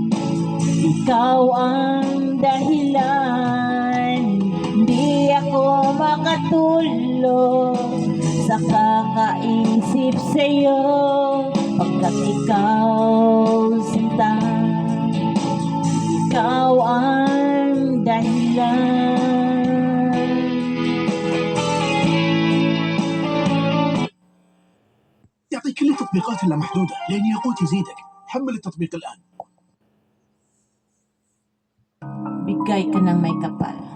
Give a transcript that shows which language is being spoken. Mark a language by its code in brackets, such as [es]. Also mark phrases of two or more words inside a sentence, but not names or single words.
[tl] Ikaw ang dahilan, di ako makatulog sa kakaisip sa'yo, pagkat ikaw, sinta, ikaw ang dahilan. [ar] يعطيك كل التطبيقات اللامحدودة لأن ياقوت يزيدك. حمل التطبيق الآن. [tl] Bigay ka ng may kapal.